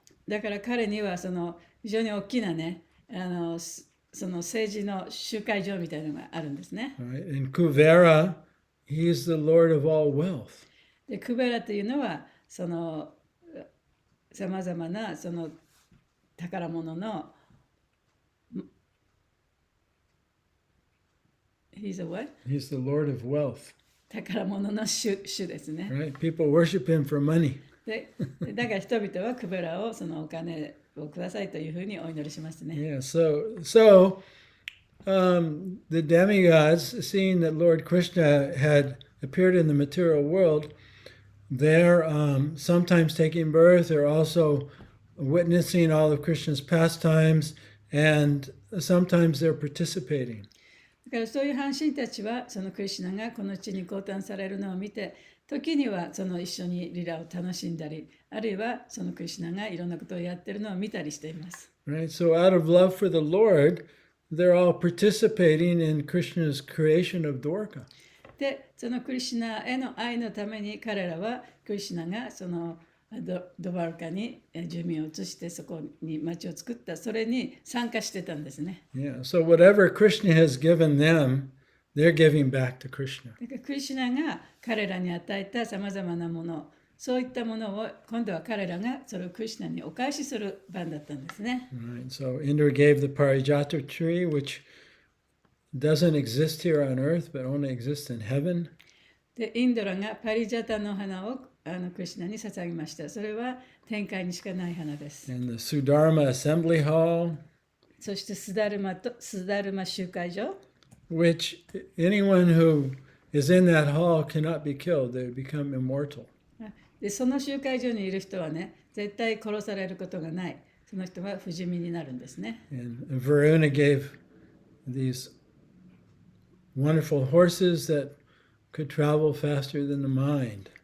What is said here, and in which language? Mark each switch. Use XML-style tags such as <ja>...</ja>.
<ja>だから彼にはその非常に大きなね、その政治の集会場みたいなのがあるんですね。</ja> <en>Right? And Kuvera, he's the Lord of all wealth.</en> <ja>で、クベラというのはそのさまざまなその宝物の</ja> <en>He's a what? He's the Lord of wealth.</en> <ja>宝物の主ですね。</ja> <en>Right? People worship him for money.</en> <ja>で、だから人々はクベラをそのお金をくださいというふうにお祈りしますね。</ja> <en>Yeah. So the demigods, seeing that Lord Krishna had appeared in the material world, they're sometimes taking birth. They're also witnessing all of Krishna's pastimes, and sometimes they're participating.</en> <ja>だからそういう半身たちはそのクリシュナがこの地に降誕されるのを見て、時にはその一緒にリラを楽しんだり、あるいはそのクリシュナがいろんなことをやってるのを見たりしています。</ja> <en>Right? So out of love for the Lord, they're all participating in Krishna's creation of Dwarka.</en> <ja>で、そのクリシュナへの愛のために彼らはクリシュナがそのドバルカに住民を移してそこに町を作った、それに参加してたんですね。</ja> <en>Yeah. So whatever Krishna has given them, they're giving back to Krishna.</en> <ja>だからクリシュナが彼らに与えたさまざまなもの、そういったものを今度は彼らがそれをクリシュナにお返しする番だったんですね。</ja> <en>Right. So Indra gave the Parijata tree, which doesn't exist here on earth, but only exists in heaven.</en> <ja>で、インドラがパリジャタの花をクリシュナに捧げました。それは天界にしかない花です。</ja> <en>And the Sudharma Assembly Hall,</en> <ja>そしてスダルマ集会所、</ja> <en>which anyone who is in that hall cannot be killed. They become immortal.</en> <ja>でその集会所にいる人はね、絶対殺されることがない。その人は不死身になるんですね。</ja> <en>And Varuna gave these wonderful horses that could travel faster than the mind.</en>